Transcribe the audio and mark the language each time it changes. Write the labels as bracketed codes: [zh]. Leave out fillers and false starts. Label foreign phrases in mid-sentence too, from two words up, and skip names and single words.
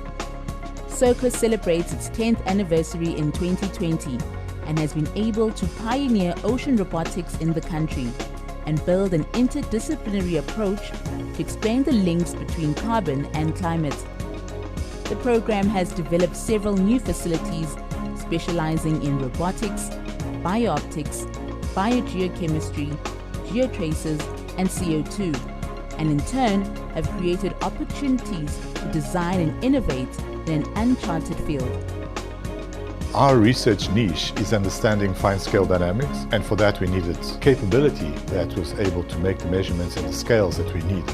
[en] SOCO celebrates its 10th anniversary in 2020 and has been able to pioneer ocean robotics in the country and build an interdisciplinary approach to explain the links between carbon and climate. The program has developed several new facilities specializing in robotics, biooptics, biogeochemistry, geotraces, and CO2, and in turn have created opportunities to design and innovate in an uncharted field. Our research niche is understanding fine-scale dynamics, and for that we needed capability that was able to make the measurements at the scales that we needed.